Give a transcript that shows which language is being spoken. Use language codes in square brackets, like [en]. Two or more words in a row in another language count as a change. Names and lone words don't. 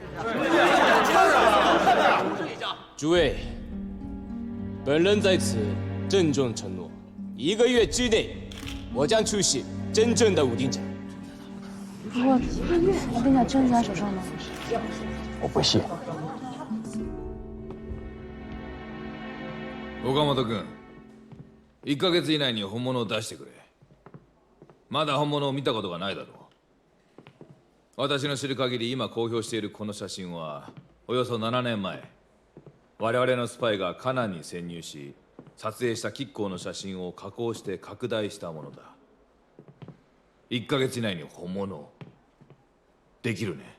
[zh] 诸位，本人在此郑重承诺，1个月之内，我将出示真正的武丁甲。不过1个月，武丁甲真的在手上吗？我不信。 [ja] 岡本君、1ヶ月以内に本物を出してくれ。まだ本物を見たことがないだろう。私の知る限り今公表しているこの写真はおよそ7年前我々のスパイがカナンに潜入し撮影した亀甲の写真を加工して拡大したものだ。1ヶ月以内に本物をできるね。